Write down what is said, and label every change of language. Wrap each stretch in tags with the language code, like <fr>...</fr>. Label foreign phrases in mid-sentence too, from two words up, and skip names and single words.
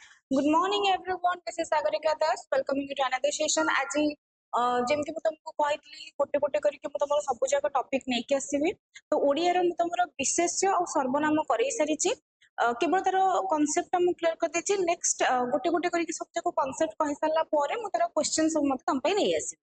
<en>Good morning, everyone. This is Sagarika Das. Welcoming you to another session.</en> <or>ଆଜି ଯେମିତି ମୁଁ ତମକୁ କହିଥିଲି ଗୋଟେ ଗୋଟେ କରିକି ମୁଁ ତମର ସବୁ ଯାକ ଟପିକ ନେଇକି ଆସିବି। ତ ଓଡ଼ିଆର ମୁଁ ତମର ବିଶେଷ୍ୟ ଆଉ ସର୍ବନାମ କରେଇ ସାରିଛି। କେବଳ ତାର କନସେପ୍ଟ ମୁଁ କ୍ଲିୟର କରିଦେଇଛି। ନେକ୍ସଟ ଗୋଟେ ଗୋଟେ କରିକି ସବୁ ଯାକ କନସେପ୍ଟ କହିସାରିଲା ପରେ ମୁଁ ତାର କ୍ୱେଶ୍ଚନ ସବୁ ମତେ ତମ ପାଇଁ ନେଇ ଆସିବି।</or>